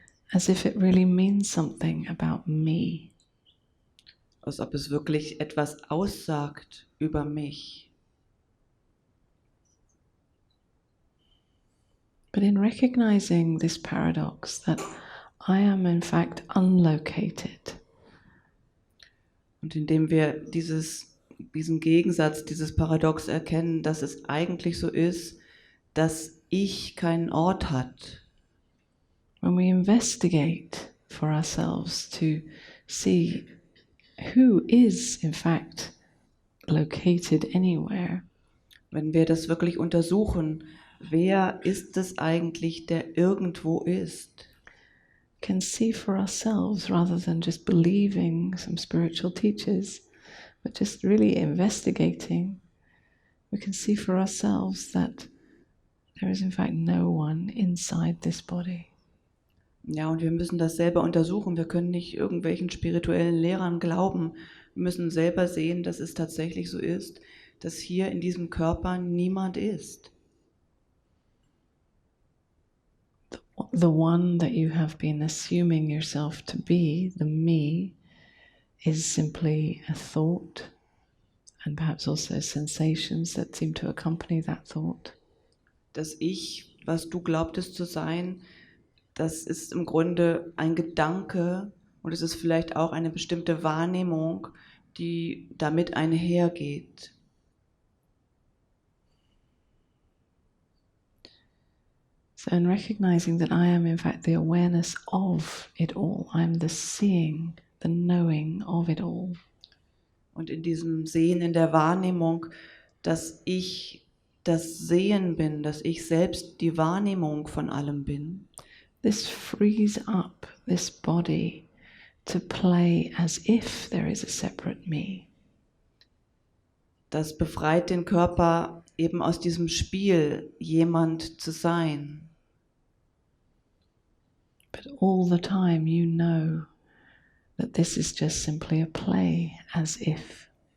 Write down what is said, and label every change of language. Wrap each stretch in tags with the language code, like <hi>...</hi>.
<en>As if it really means something about me.</en> <de>Als ob es wirklich etwas aussagt über mich.</de> <en>But in recognizing this paradox that I am in fact unlocated,</en> <de>und indem wir diesen Gegensatz, dieses Paradox erkennen, dass es eigentlich so ist, dass Ich keinen Ort hat.</de> <en>when we investigate for ourselves to see who is in fact located anywhere,</en> <de>Wenn wir das wirklich untersuchen, wer ist es eigentlich, der irgendwo ist?</de> <en>can see for ourselves rather than just believing some spiritual teachers, but just really investigating, we can see for ourselves that there is in fact no one inside this body.</en> <de>Ja, und wir müssen das selber untersuchen. Wir können nicht irgendwelchen spirituellen Lehrern glauben. Wir müssen selber sehen, dass es tatsächlich so ist, dass hier in diesem Körper niemand ist.</de> <en>The one that you have been assuming yourself to be, the me, is simply a thought and perhaps also sensations that seem to accompany that thought.</en> <de>Das Ich, was du glaubtest zu sein, das ist im Grunde ein Gedanke und es ist vielleicht auch eine bestimmte Wahrnehmung, die damit einhergeht.</de> <en>So in recognizing that I am in fact the awareness of it all, I am the seeing, the knowing of it all.</en> <de>Und in diesem Sehen, in der Wahrnehmung, dass ich das Sehen bin, dass ich selbst die Wahrnehmung von allem bin,</de> <en>This frees up this body to play as if there is a separate me.</en> <de>das befreit den Körper eben aus diesem Spiel, jemand zu sein.</de> <en>But all the time you know that this is just simply a play, as if.</en>